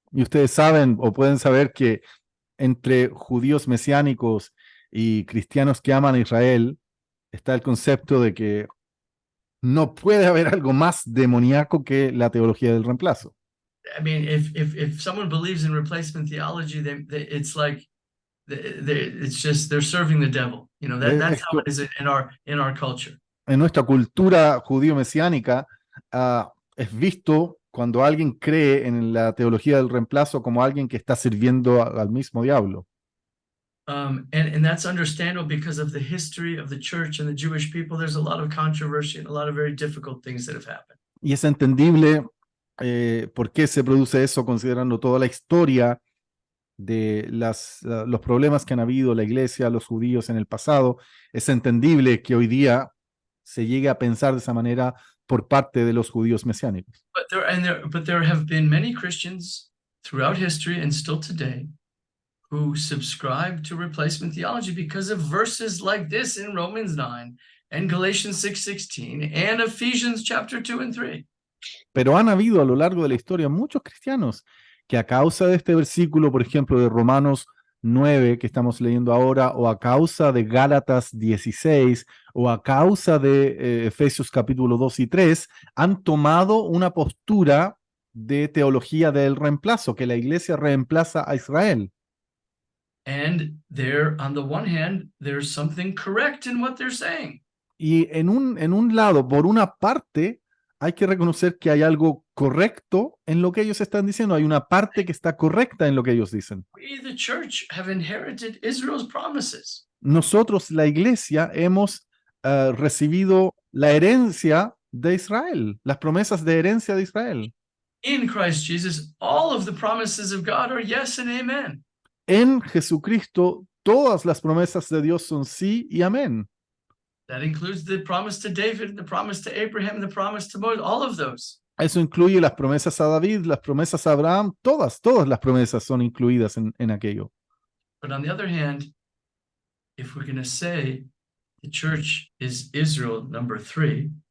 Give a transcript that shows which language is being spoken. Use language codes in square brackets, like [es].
[es] Y ustedes saben o pueden saber que entre judíos mesiánicos y cristianos que aman a Israel está el concepto de que no puede haber algo más demoníaco que la teología del reemplazo. [en] I mean, if someone believes in replacement theology, it's like it's just they're serving the devil. You know, that's how it is in our culture. [es] En nuestra cultura judío-mesiánica es visto cuando alguien cree en la teología del reemplazo como alguien que está sirviendo al mismo diablo. [en] And that's understandable because of the history of the church and the Jewish people. There's a lot of controversy and a lot of very difficult things that have happened. [es] Y es entendible por qué se produce eso, considerando toda la historia de los problemas que han habido la iglesia, los judíos en el pasado. Es entendible que hoy día se llegue a pensar de esa manera por parte de los judíos mesiánicos. [en] But there have been many Christians throughout history and still today who subscribe to replacement theology because of verses like this in Romans 9 and Galatians 6:16 and Ephesians chapter 2 and 3. [es] Pero han habido a lo largo de la historia muchos cristianos que a causa de este versículo, por ejemplo, de Romanos 9 que estamos leyendo ahora, o a causa de Gálatas 16, o a causa de Efesios capítulo 2 y 3, han tomado una postura de teología del reemplazo, que la iglesia reemplaza a Israel. [en] And there, on the one hand, there's something correct in what they're saying. [es] Y en un lado, por una parte, hay que reconocer que hay algo correcto en lo que ellos están diciendo. Hay una parte que está correcta en lo que ellos dicen. [en] We, the church, have inherited Israel's promises. [es] Nosotros, la iglesia, hemos recibido la herencia de Israel, las promesas de herencia de Israel. [en] In Christ Jesus, all of the promises of God are yes and amen. [es] En Jesucristo, todas las promesas de Dios son sí y amén. [en] That includes the promise to David, the promise to Abraham, the promise to Moses, all of those. [es] Eso incluye las promesas a David, las promesas a Abraham, todas las promesas son incluidas en aquello. [en] But on the other hand, if we're going to say the church is Israel, number 3,